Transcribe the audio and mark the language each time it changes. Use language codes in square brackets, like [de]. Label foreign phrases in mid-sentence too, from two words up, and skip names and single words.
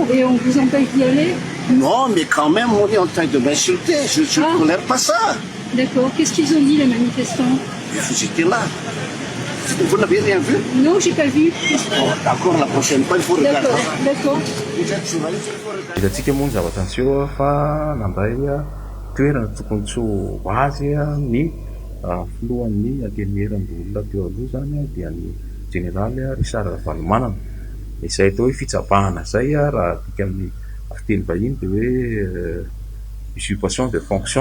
[fr] Et on vous empêche d'y aller? Non, mais quand même, on est en train de m'insulter. Je ne tolère pas ça. D'accord. Qu'est-ce qu'ils ont dit, les manifestants? Vous étiez là. Vous n'avez rien vu? Non, j'ai pas vu. Oh, d'accord, la prochaine fois, il faut regarder. D'accord. Vous êtes journaliste, il faut regarder. [mg] Hitantsika moa ny zava-taniseho fa nandray toerana tokony tsy ho azy ny filohan'ny antenimeran-dolona teo aloha zany dia ny Jeneraly Richard Ravalomanana. Izay atao hoe fitsapahana zay raha tika amin'ny fiteny vahiny dia hoe [fr] usurpation de fonction.